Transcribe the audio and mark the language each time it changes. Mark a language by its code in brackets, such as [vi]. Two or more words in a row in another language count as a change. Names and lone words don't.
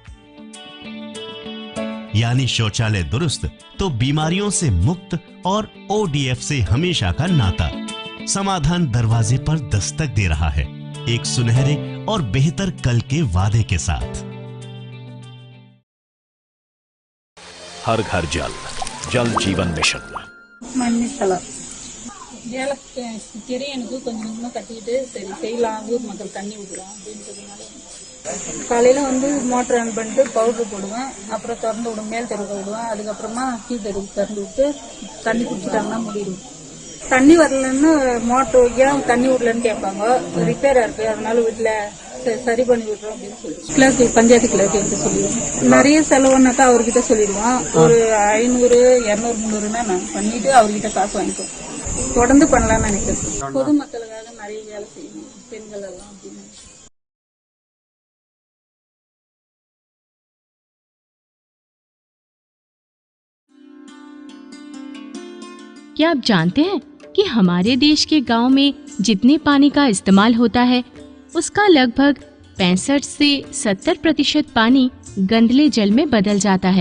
[hi] यानी शौचालय दुरुस्त तो बीमारियों से मुक्त और ODF से हमेशा का नाता। समाधान दरवाजे पर दस्तक दे रहा है, एक सुनहरे और बेहतर कल के वादे के साथ। हर घर जल, जल जीवन मिशन। [ta] மன்னித்தல ஏலக்கு திரை எனக்கு கொஞ்சம் கொஞ்சமாக கட்டிக்கிட்டு சரி செய்யலாம், ஊர் மக்கள் தண்ணி விடுறோம் அப்படின்றதுனால காலையில் வந்து [en] motor on [ta] பண்ணிட்டு பவுட்ரு போடுவேன், அப்புறம் திறந்து விடுவேன், மேல் தெருக்க விடுவேன், அதுக்கப்புறமா கீழ் தெருவுக்கு திறந்து விட்டு தண்ணி குடிச்சிட்டாங்கன்னா முடியும். தண்ணி வரலன்னு மோட்டர் ஏன் தண்ணி விடலன்னு கேட்பாங்க, ரிப்பேராக இருக்குது அதனால வீட்டில் சரி பண்ணி விடுறோம் அப்படின்னு சொல்லி கிளர்க்கு பஞ்சாயத்து கிளர்க்கு எடுத்து சொல்லிடுவோம். நிறைய செலவுனாக்கா அவர்கிட்ட சொல்லிடுவோம். ஒரு 500, 200, 300னா நான் பண்ணிட்டு அவர்கிட்ட காசு வாங்கிக்குவோம். தொடர்ந்து பண்ணலாம்னு நினைக்கிறேன். பொதுமக்களுக்காக நிறைய வேலை செய்யணும் பெண்கள் எல்லாம் அப்படின்னு. [hi] क्या आप जानते हैं कि हमारे देश के गांव में जितने पानी का इस्तेमाल होता है उसका लगभग 65 से 70% पानी गंदले जल में बदल जाता है।